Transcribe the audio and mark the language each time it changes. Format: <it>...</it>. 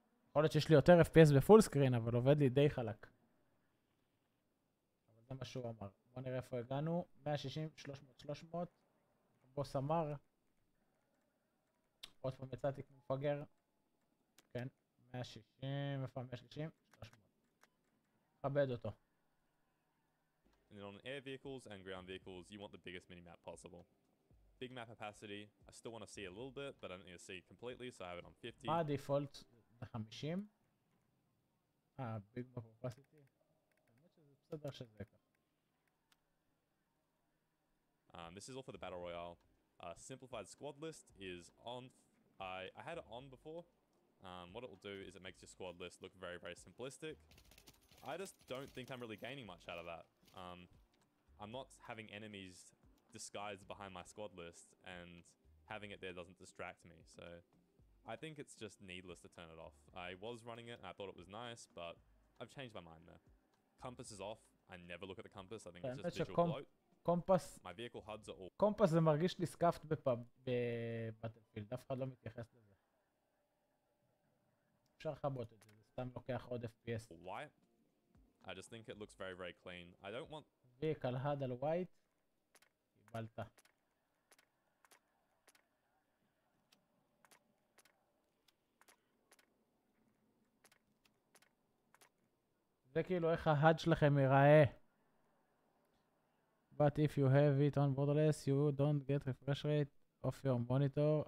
<he>יכול להיות שיש לי יותר FPS בפול סקרין, אבל עובד לי די חלק. אבל זה מה שהוא אמר. בוא נראה איפה הגענו, 160, 300, 300, הבוס אמר, עוד פעם יצאתי כמו מפגר, כן, 160, איפה 130, 300. כבד אותו.</he> <en>And then on air vehicles and ground vehicles, you want the biggest mini-map possible. Big map opacity, I still want to see a little bit, but I don't need to see completely, so I have it on 50.</en> <he>מה הדיפולט? זה 50?</he> <en>ביג map opacity?</en> <he>האמת שזה בסדר שזה ככה.</he> <en>This is all for the battle royale. Simplified squad list is on. I had it on before. What it will do is it makes your squad list look very, very simplistic. I just don't think I'm really gaining much out of that. I'm not having enemies disguised behind my squad list, and having it there doesn't distract me. So I think it's just needless to turn it off. I was running it and I thought it was nice, but I've changed my mind there. Compass is off. I never look at the compass. I think it's just visual bloat. קומפס, My vehicle HUDs are all</en> <he>קומפס זה מרגיש לי סקאפט בבטלפילד, אף אחד לא מתייחס לזה. אפשר לחבות את זה, זה סתם לוקח עוד FPS.</he> <en>white. I just think it looks very, very clean. I don't want vehicle HUD</en> <he>על</he> <en>white,</en> <he>קיבלת. זה כאילו איך ה-HUD שלכם ייראה.</he> <en>But if you have it on borderless, you don't get refresh rate of your monitor.</en>